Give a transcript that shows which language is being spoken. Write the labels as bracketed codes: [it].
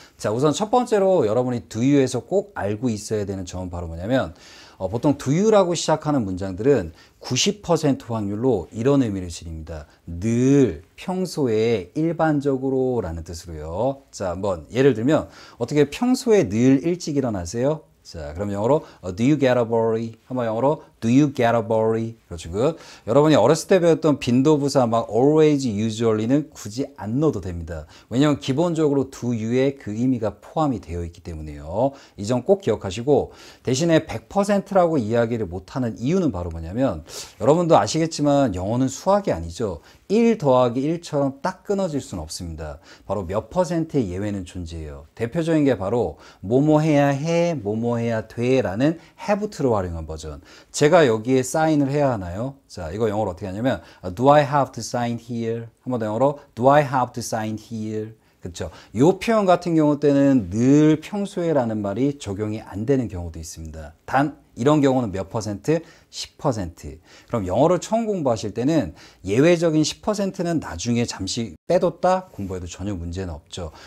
[ko] 자, 우선 첫 번째로 여러분이 do you에서 꼭 알고 있어야 되는 점은 바로 뭐냐면 보통 do you라고 시작하는 문장들은 90% 확률로 이런 의미를 지닙니다. 늘, 평소에, 일반적으로 라는 뜻으로요. 자, 한번 예를 들면 어떻게 평소에 늘 일찍 일어나세요? 자, 그럼 영어로 [en] do you get up early? [ko] 한번 영어로 [en] do you get up early? [ko] 그렇죠. 여러분이 어렸을 때 배웠던 빈도부사 막 always, usually는 굳이 안 넣어도 됩니다. 왜냐하면 기본적으로 do you에 그 의미가 포함이 되어 있기 때문에요. 이 점 꼭 기억하시고 대신에 100%라고 이야기를 못하는 이유는 바로 뭐냐면 여러분도 아시겠지만 영어는 수학이 아니죠. 1 더하기 1처럼 딱 끊어질 수는 없습니다. 바로 몇 퍼센트의 예외는 존재해요. 대표적인 게 바로 뭐뭐 해야 해, 뭐뭐 해야 돼 라는 have to를 활용한 버전. 제가 여기에 사인을 해야 하나요? 자, 이거 영어로 어떻게 하냐면 [en] do I have to sign here? [ko] 한번 더 영어로 [en] do I have to sign here? [ko] 그렇죠. 이 표현 같은 경우 때는 늘 평소에라는 말이 적용이 안 되는 경우도 있습니다. 단 이런 경우는 몇 퍼센트? 10%. 그럼 영어를 처음 공부하실 때는 예외적인 10%는 나중에 잠시 빼뒀다 공부해도 전혀 문제는 없죠.